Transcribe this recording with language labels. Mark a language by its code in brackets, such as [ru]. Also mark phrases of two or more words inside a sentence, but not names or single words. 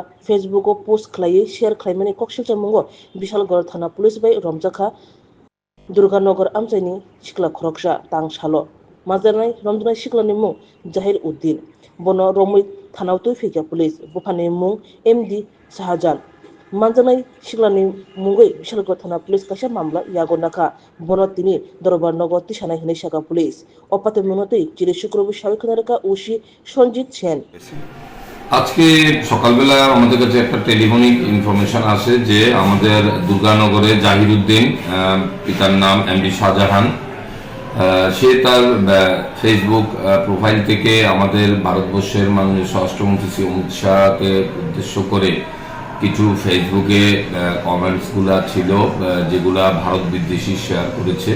[trp] फेसबुक पोस्ट खालायै शेयर खालामनानै कक सिलचा मुंगो विशालगढ़ थाना पुलिस बाय रमजाखा दुर्गानगर आमजायनि सिखला खरकसा तां सालो माजानाय रमजानाय सिखलानि मुं जाहिर उद्दीन बनो रमै थानाव तुइ फैया पुलिस बुफानि मुं एमडी शाहजान मानजानाय सिखलानि मुंगै विशालगढ़ थाना पुलिस कासे मामला यागनाखा बनो तिनि दरबार नगर तिसानाय हिनै शाखा पुलिस अपाते मुनतै चिरि शुक्रबार সাবেক্ষণারকা ওসি সঞ্জিত সেন। [bn] আজকে সকালবেলা আমাদের কাছে একটা [en] telephonic information [bn] আসে যে আমাদের দুর্গানগরে জাহিরউদ্দিন, পিতার নাম এমডি শাহজাহান, সে তার [en] Facebook profile [bn] থেকে আমাদের ভারতবর্ষের মাননীয় স্বরাষ্ট্রমন্ত্রী শ্রী অমিত শাহকে উদ্দেশ্য করে কিছু ফেসবুকে কমেন্টসগুলা ছিল যেগুলা ভারত বিদ্বেষী শেয়ার করেছে।